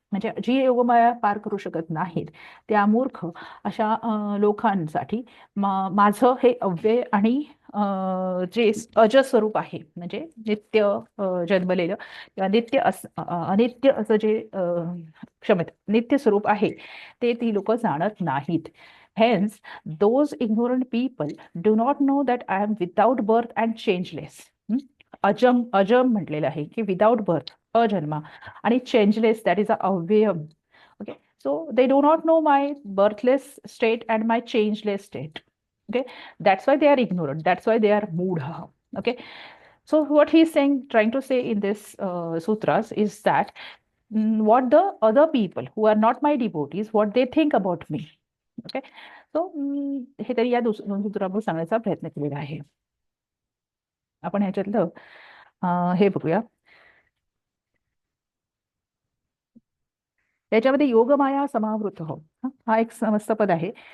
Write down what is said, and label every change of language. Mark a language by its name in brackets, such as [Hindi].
[Marathi] म्हणजे जी योगमाया पार करू शकत नाहीत त्या मूर्ख अशा लोकांसाठी माझं हे अव्यय आणि जे अजस्वरूप आहे, म्हणजे नित्य जन्मलेलं किंवा अनित्य असं जे नित्य स्वरूप आहे, ते ती लोक जाणत नाहीत. [English] Hence, those ignorant people do not know that I am without birth and changeless. [Marathi] अजम म्हटलेलं आहे की [English] without birth, [Marathi] अजन्मा, आणि changeless, that is अव्ययम. [English] Okay, so they do not know my birthless state and my changeless state. Okay, that's why they are ignorant, that's why they are moodha. Okay, So what he's saying, trying to say in this sutras is that what the other people who are not my devotees, what they think about me. Okay. [Marathi] So हे तरी या दोन सूत्रांवर सांगण्याचा प्रयत्न केलेला आहे. आपण ह्याच्यातलं हे बघूया. त्याच्यामध्ये योगमाया समावृत हो, हा एक समस्त पद आहे.